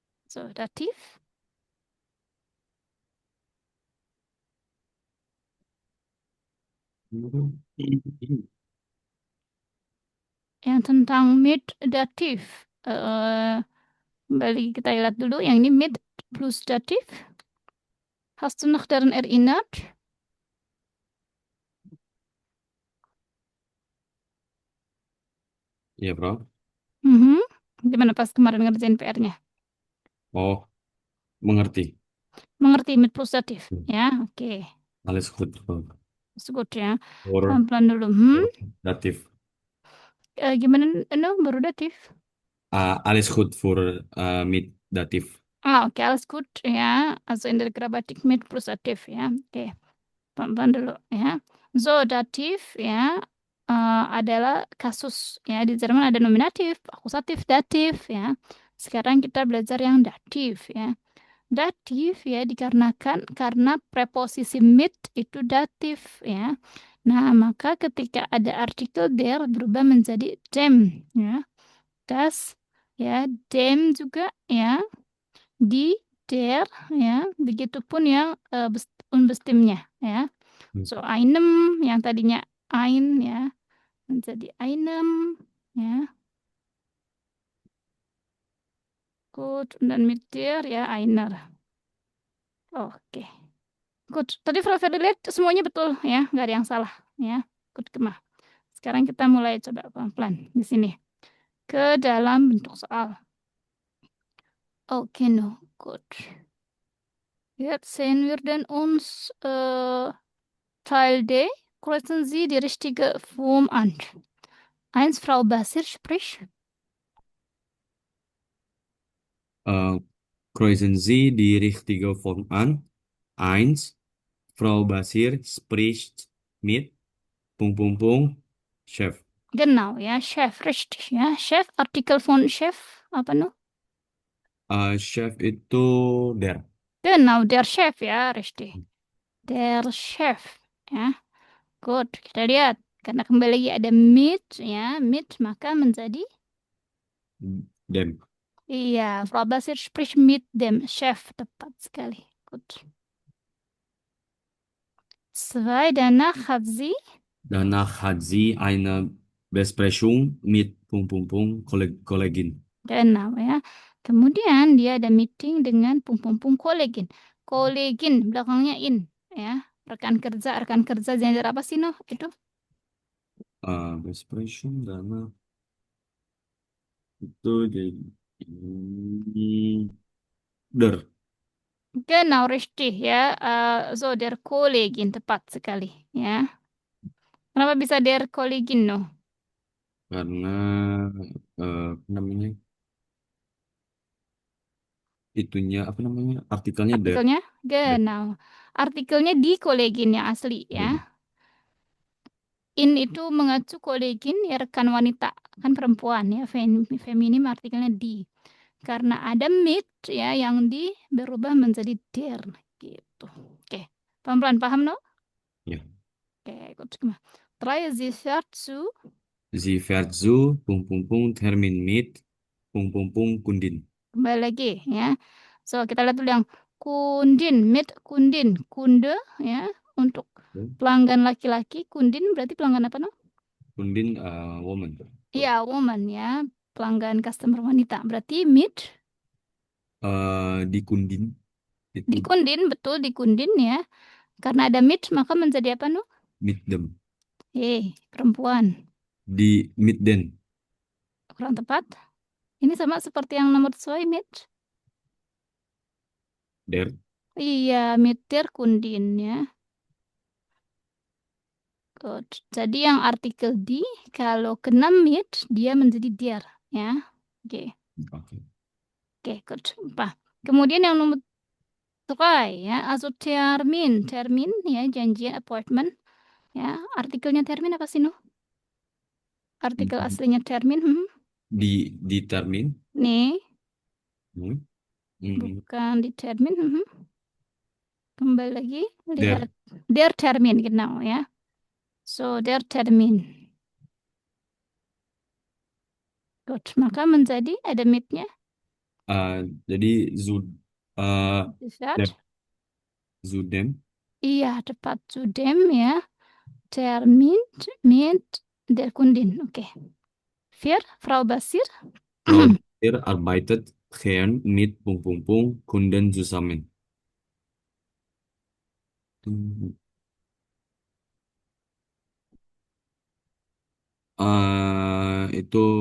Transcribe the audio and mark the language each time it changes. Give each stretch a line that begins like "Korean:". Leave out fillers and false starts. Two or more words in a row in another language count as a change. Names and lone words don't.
Indonesian: So, datif. Yang tentang
German: mid datif.
Indonesian: Kembali kita lihat dulu. Yang ini
German: mid plus datif. Hast du noch daran erinnert?
Indonesian: Iya, Bro. Gimana pas kemarin ngerjain PR-nya? Oh, mengerti. Mengerti
German: mid plus datif?
Indonesian: Hmm. Ya, oke.
German: Alles gut,
Indonesian: Bro. Good ya. For, Pelan-pelan dulu. for datif. Gimana? Baru datif.
German: Alles gut für mit datif. Oke, alles gut ya. Also in der Grammatik mit plus datif ya.
Indonesian: Oke, pelan-pelan dulu ya. So, datif ya adalah kasus ya. Di Jerman ada nominatif, akusatif, datif ya. Sekarang kita belajar yang datif ya. Datif ya dikarenakan karena preposisi mit itu datif ya. Nah, maka ketika ada artikel der berubah menjadi dem ya. Das ya, dem juga ya di der ya, begitupun yang unbestimmtnya ya. Hmm. So einem yang tadinya ein ya menjadi einem ya. Gut, dan
German: mit der
Indonesian: ya einer. Oke. Good. Tadi Frau Ferdi lihat semuanya betul ya, nggak ada yang salah ya. Good, Gemah. Sekarang kita mulai coba pelan-pelan di sini ke dalam bentuk soal. Oke, no, good.
German: Jetzt sehen wir denn uns Teil D. Kreuzen Sie die richtige Form an. 1. Frau Basir spricht. Kreuzen Sie die richtige Form an. 1. Frau Basir spricht mit Chef. Genau, ja, Chef, richtig, ja. Chef, Artikel von Chef,
Indonesian: apa no? Chef itu der.
German: Genau, der Chef, ya, richtig. Der Chef,
Indonesian: ya. Good, kita lihat. Karena kembali lagi ada mit, ya, mit, maka menjadi,
German: Dem. iya, Frau Basir spricht mit dem Chef,
Indonesian: tepat sekali. Good. 2,
German: danach hat sie, Danach hat sie eine Besprechung mit Kollegin. genau,
Indonesian: ya. Kemudian dia ada meeting dengan kolegin. Kolegin, belakangnya in, ya. Rekan kerja, gender apa sih, no? Itu? Besprechung danach itu jadi der.
German: Genau, richtig ya. So, der Kollegin,
Indonesian: tepat sekali ya. Kenapa bisa
German: der Kollegin,
Indonesian: no? Karena apa namanya itunya apa namanya artikelnya der. Artikelnya? Der. Genau. Artikelnya di Kollegin yang asli ya. In itu mengacu Kollegin ya rekan wanita, kan perempuan ya, feminim artikelnya di. Karena ada mit ya yang di berubah menjadi der gitu. Oke. Pelan-pelan paham, no? Ya. Oke, ikut semua. 3,
German: sie fährt zu. Sie fährt zu Termin mit Kundin.
Indonesian: Kembali lagi ya. So, kita lihat dulu yang kundin,
German: mit kundin,
Indonesian: kunde ya. Untuk pelanggan laki-laki, kundin berarti pelanggan apa, no? Kundin woman. Iya, woman ya. Pelanggan customer wanita. Berarti mit Di Kundin itu di kundin, betul di kundin ya. Karena ada mit maka menjadi apa, no?
German: meet them.
Indonesian: Perempuan. Di
German: meet them.
Indonesian: Kurang tepat. Ini sama seperti yang nomor 2, mit. Der. Iya,
German: mit der kundin
Indonesian: ya. Good. Jadi yang artikel di kalau kena mit dia menjadi der ya. Oke. Oke. Oke, good. Kemudian yang nomor 3 ya,
German: also termin.
Indonesian: Termin ya janjian appointment ya. Artikelnya termin apa sih, no? Artikel aslinya termin. Di termin. Nih, Hmm. bukan di termin. Kembali lagi Der. lihat
German: der termin genau ya. So, der termin.
Indonesian: Good. Maka menjadi ada mitnya Eh, jadi eh dem, Zat.
German: Zudem,
Indonesian: Iya, tepat.
German: Zudem ya. Der mit der Kundin. Oke. Vier, Frau Basir. Frau Bayer arbeitet gern mit Kunden zusammen.
Indonesian: Hmm. Itu